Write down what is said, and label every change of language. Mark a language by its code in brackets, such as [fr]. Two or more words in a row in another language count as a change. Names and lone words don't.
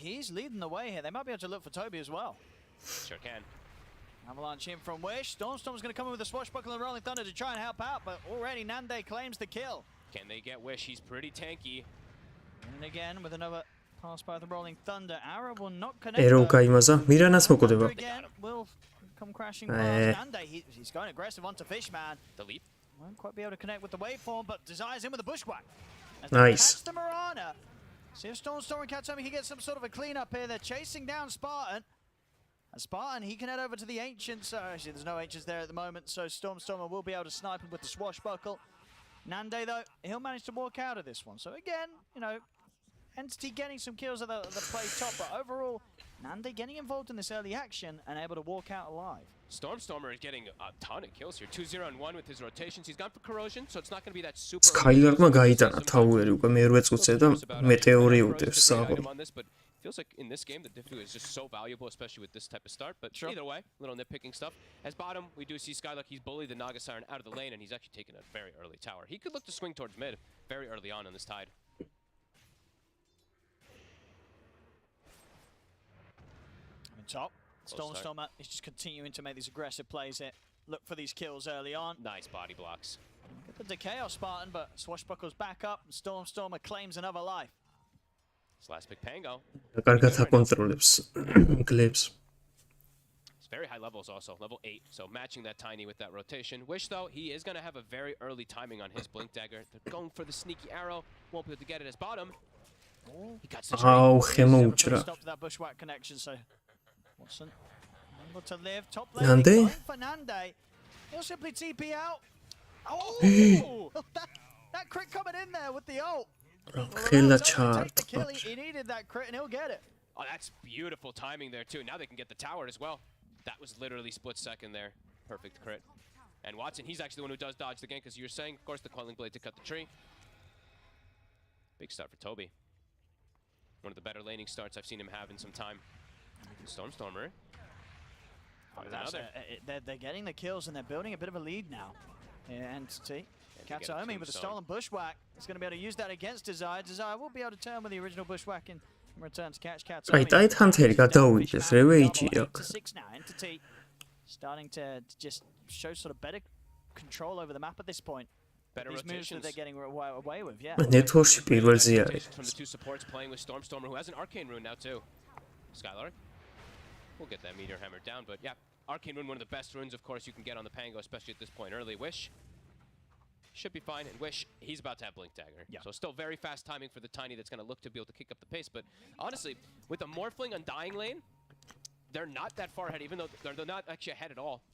[en] He's leading the way here. They might be able to look for Toby as well. Sure can. Avalanche in from Wish. Stormstorm's going to come in with a swashbuckle and Rolling Thunder to try and help out, but already Nande claims the kill. Can they get Wish? He's pretty tanky. And again with another pass by the Rolling Thunder. Arrow will not connect. [ka] Ero გაიმაზა. მირანას მოკვდება. [en] Again will come crashing past Nande. He's going aggressive onto Fishman. The leap. Won't quite be able to connect with the waveform, but Desire's in with the bushwhack. Nice. Catch the Marana. See if Stormstormer and Katomi can get some sort of a cleanup here. They're chasing down Spartan. And Spartan, he can head over to the Ancients. Actually, there's no Ancients there at the moment, so Stormstormer will be able to snipe him with the swashbuckle. Nande, though, he'll manage to walk out of this one. So again, you know, Entity getting some kills at the play top, but overall, Nande getting involved in this early action and able to walk out alive. Stormstormer is getting a ton of kills here. 2-0 and 1 with his rotations. He's gone for corrosion, so it's not going to be that super. [ka] Skylarkმა გაიტანა თავი უკვე მერვე წუთზე და მეტეორი უდევს საღოლ. [en] Feels like in this game the difficulty is just so valuable, especially with this type of start. But either way, little nitpicking stuff. As bottom, we do see Skylark. He's bullied the Naga Siren out of the lane, and he's actually taken a very early tower. He could look to swing towards mid very early on in this tide. I'm in top. Stormstormer is just continuing to make these aggressive plays here. Look for these kills early on. Nice body blocks. Get the decay off Spartan, but Swashbuckle's back up, and Stormstormer claims another life. This last big Pango. [ka] კარგად აკონტროლებს კლებს. [en] It's very high levels also, level 8. So matching that tiny with that rotation. Wish though, he is going to have a very early timing on his blink dagger. They're going for the sneaky arrow. Won't be able to get it as bottom. He got such [ka] Aw, ხემოუჭრა. [en] Stop that bushwhack connection, so Watson able to live. Top lane Nande? for Nande. He'll simply TP out. Oh, that crit coming in there with the ult. ხელა ჩარტ. He needed that crit and he'll get it. Oh, that's beautiful timing there too. Now they can get the tower as well. That was literally split second there. Perfect crit. And Watson, he's actually the one who does dodge the gank, because you were saying, of course, the Coiling Blade to cut the tree. Big start for Toby. One of the better laning starts I've seen him have in some time. Stormstormer. They're getting the kills and they're building a bit of a lead now. Here, Entity. Katomi with a stolen bushwhack. He's going to be able to use that against Desire. Desire will be able to turn with the original bushwhack in return to catch Katomi. Right, I'd hunter [ka] გადავიდეს Revage აქ. [en] 6 now. Entity starting to just show sort of better control over the map at this point. Better These moves that they're getting away with, yeah. [ka] Network-ში პირველზე არის. [en] From the two supports playing with Stormstormer, who has an Arcane Rune now too. Skylark will get that Meteor Hammer down, but yeah, Arcane Rune, one of the best runes, of course, you can get on the Pango, especially at this point early. Wish should be fine, and Wish, he's about to have Blink Dagger. Yeah. So still very fast timing for the Tiny that's going to look to be able to kick up the pace, but honestly, with the Morphling on Dying Lane, they're not that far ahead, even though they're not actually ahead at all.